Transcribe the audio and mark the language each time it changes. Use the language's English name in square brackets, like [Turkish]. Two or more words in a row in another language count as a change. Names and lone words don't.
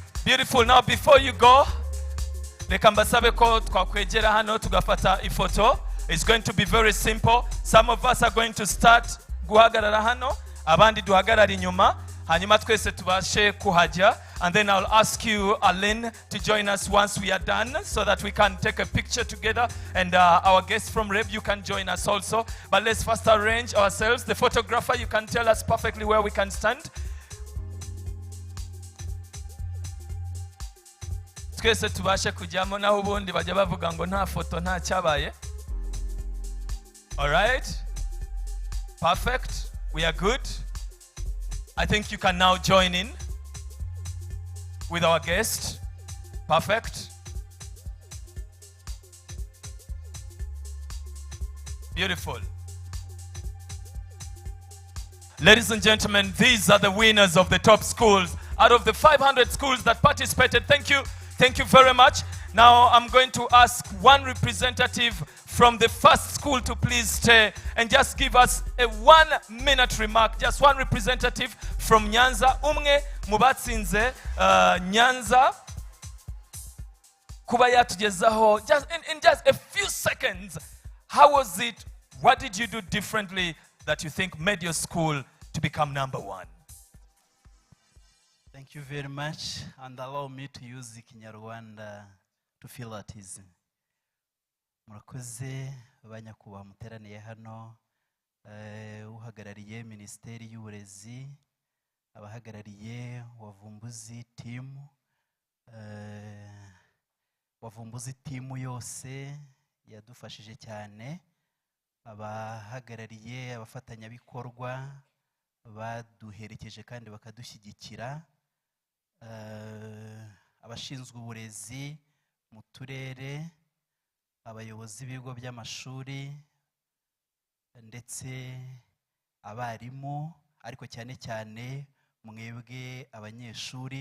[English] Beautiful. Now before you go, [Kinyarwanda] reka mbasabe ko twakwegera hano tugafata ifoto. [English] It's going to be very simple. Some of us are going to start [Kinyarwanda] guhagarara hano, abandi duhagarara inyuma, hanyuma twese tubashe kuhajya, [English] and then I'll ask you, Aline, to join us once we are done so that we can take a picture together, and our guests from REB, you can join us also. But let's first arrange ourselves. The photographer, you can tell us perfectly where we can stand. [Kinyarwanda] Twese tubashe kujyamo, naho ubundi bajya bavuga ngo nta foto nta cyabaye. [English] All right? Perfect. We are good. I think you can now join in with our guest. Perfect. Beautiful. Ladies and gentlemen, these are the winners of the top schools. Out of the 500 schools that participated, thank you. Thank you very much. Now I'm going to ask one representative from the first school to please stay and just give us a 1-minute remark. Just one representative from Nyanza. [Kinyarwanda] Umwe mubatsinze Nyanza. Kuba yatugezaho [English] just in just a few seconds. How was it? What did you do differently that you think made your school to become #1? Thank you very much, and allow me to use the Kinyarwanda to feel at ease. [Kinyarwanda] Murakoze banyakubaha muteraniye hano, uhagarariye Minisiteri y'Uburezi, abahagarariye Wavumbuzi team, Wavumbuzi team yose yadufashije cyane, abahagarariye abafatanyabikorwa baduherekeje kandi bakadushyigikira, abashinzwe uburezi mu turere, abayobozi b'ibigo by'amashuri ndetse abarimu, ariko cyane cyane mwebwe abanyeshuri.